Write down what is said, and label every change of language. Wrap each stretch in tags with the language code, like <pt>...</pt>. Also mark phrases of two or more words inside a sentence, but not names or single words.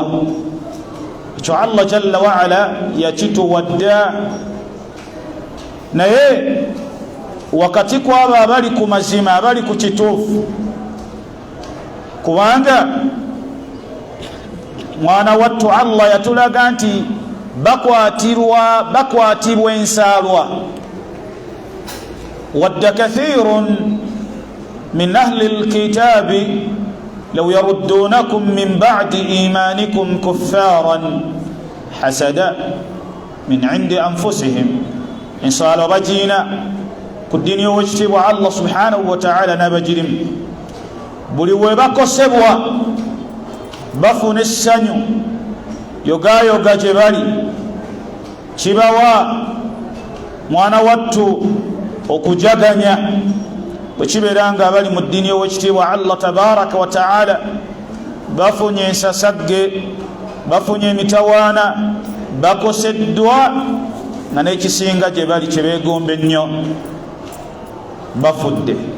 <lg>Ekyo Allah</lg> <ar>جل وعلا</ar> <lg>yakituwadda, naye wakati kwabo abali ku mazima abali ku kituufu, kubanga mwana wattu Allah yatulaga nti bakwatibwa ensaalwa.</lg> <ar>ود كثير من أهل الكتاب لو يردونكم من بعد إيمانكم كفارا حسدا من عند أنفسهم,</ar> <lg>ensaalwa bajiina ku ddiini y'owekitiibwa Allah</lg> <ar>سبحانه وتعالى</ar> <lg>n'abagirimu, buli we bakosebwa bafuna essanyu yogayoga gye bali, kibawa mwana wattu okujaganya bwe kibeera nga abali mu ddiini y'owekitiibwa Allah</lg> <ar>تبارك وتعالى</ar> <lg>bafunye ensasagge, bafunye emitawaana, bakoseddwa nga n'ekisinga gye bali kye beegomba ennyo bafudde.</lg>